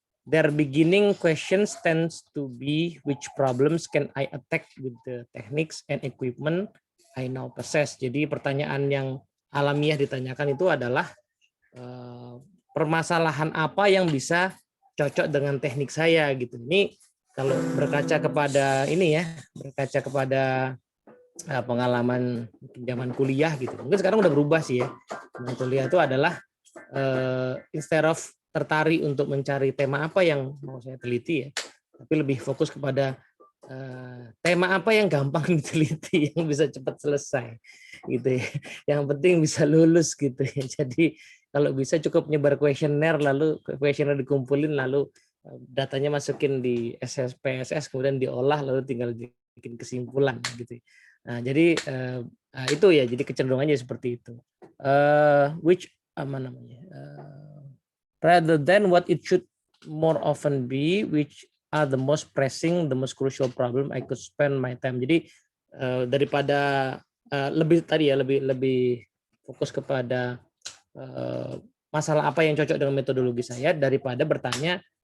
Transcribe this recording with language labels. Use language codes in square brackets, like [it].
[en] Their beginning questions tends to be which problems can I attack with the techniques and equipment I now possess. [id] Jadi pertanyaan yang alamiah ditanyakan itu adalah permasalahan apa yang bisa cocok dengan teknik saya gitu. Ini kalau berkaca kepada ini ya, berkaca kepada pengalaman zaman kuliah gitu. Mungkin sekarang udah berubah sih ya. Kuliah itu adalah [en] instead of [id] tertarik untuk mencari tema apa yang mau saya teliti ya, tapi lebih fokus kepada tema apa yang gampang diteliti, yang bisa cepat selesai gitu ya. Yang penting bisa lulus gitu ya. Jadi kalau bisa cukup nyebar kuesioner, lalu kuesioner dikumpulin, lalu datanya masukin di SPSS, kemudian diolah, lalu tinggal bikin kesimpulan gitu. Nah, jadi itu ya, jadi kecenderungannya seperti itu. Which apa namanya? [en] Rather than what it should more often be, which are the most pressing, the most crucial problem I could spend my time. [id] Jadi daripada lebih tadi ya, lebih fokus kepada masalah apa yang cocok dengan metodologi saya daripada bertanya